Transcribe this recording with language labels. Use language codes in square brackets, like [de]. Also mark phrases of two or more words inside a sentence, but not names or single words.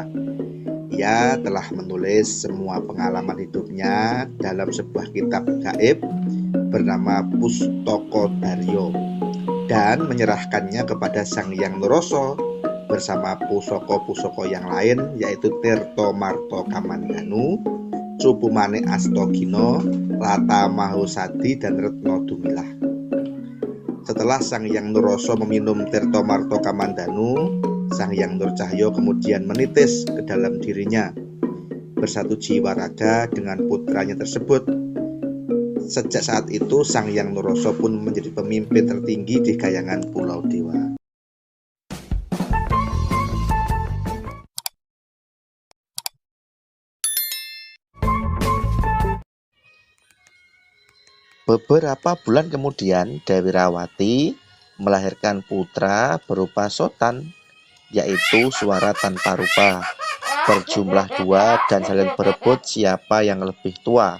[id] Ia telah menulis semua pengalaman hidupnya dalam sebuah kitab gaib bernama Pustaka Daryo dan menyerahkannya kepada Sang Hyang Nuroso bersama pusaka-pusaka yang lain, yaitu Tirto Marto Kamandanu, Cupumane Astagina, Lata Mahusadi, dan Retno Dumilah. Setelah Sang Hyang Nuroso meminum Tirto Marto Kamandanu, Sang Hyang Nurcahyo kemudian menitis ke dalam dirinya, bersatu jiwa raga dengan putranya tersebut. Sejak saat itu Sang Hyang Nuroso pun menjadi pemimpin tertinggi di Kahyangan Pulau Dewa. Beberapa bulan kemudian Dewi Rawati melahirkan putra berupa Sotan, yaitu suara tanpa rupa, berjumlah 2 dan saling berebut siapa yang lebih tua.